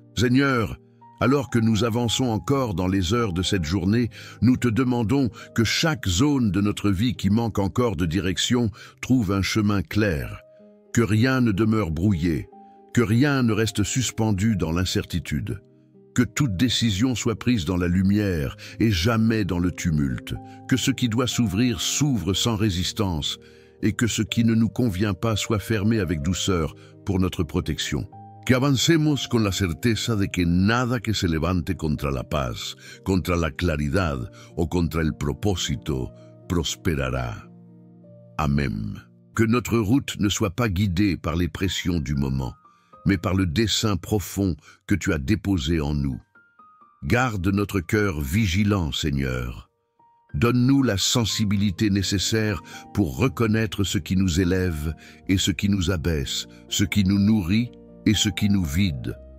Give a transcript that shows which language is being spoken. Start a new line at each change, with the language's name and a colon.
French: Seigneur, alors que nous avançons encore dans les heures de cette journée, nous te demandons que chaque zone de notre vie qui manque encore de direction trouve un chemin clair, que rien ne demeure brouillé, que rien ne reste suspendu dans l'incertitude, que toute décision soit prise dans la lumière et jamais dans le tumulte, que ce qui doit s'ouvrir s'ouvre sans résistance et que ce qui ne nous convient pas soit fermé avec douceur pour notre protection.
Spanish: Que avancemos con la certeza de que nada que se levante contra la paz, contra la claridad o contra el propósito prosperará. Amen.
French: Que notre route ne soit pas guidée par les pressions du moment, mais par le dessein profond que tu as déposé en nous. Garde notre cœur vigilant, Seigneur. Donne-nous la sensibilité nécessaire pour reconnaître ce qui nous élève et ce qui nous abaisse, ce qui nous nourrit et ce qui nous vide.